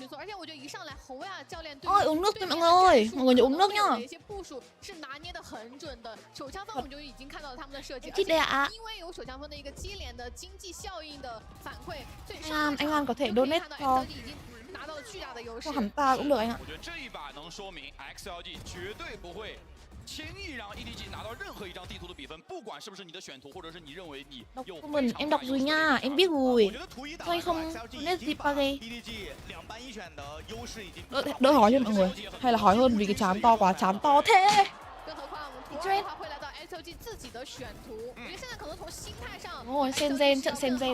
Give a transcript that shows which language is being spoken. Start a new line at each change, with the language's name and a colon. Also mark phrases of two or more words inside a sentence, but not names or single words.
Vietnamese: Ôi uống nước thôi mọi người ơi, mọi người nhớ uống nước nhá. Thích đây ạ. Anh An có thể donate cho hắn ta cũng được anh ạ.
Chinese: 轻易让 EDG 拿到任何一张地图的比分，不管是不是你的选图，或者是你认为你有。
Vietnamese: Em đọc rồi nha, em biết rồi. Thôi không nên gì pa ghê. Đỡ hỏi cho mọi người, hay là hỏi hơn vì cái chám to quá, chám to thế. Ôi, Shenzhen, trận Shenzhen.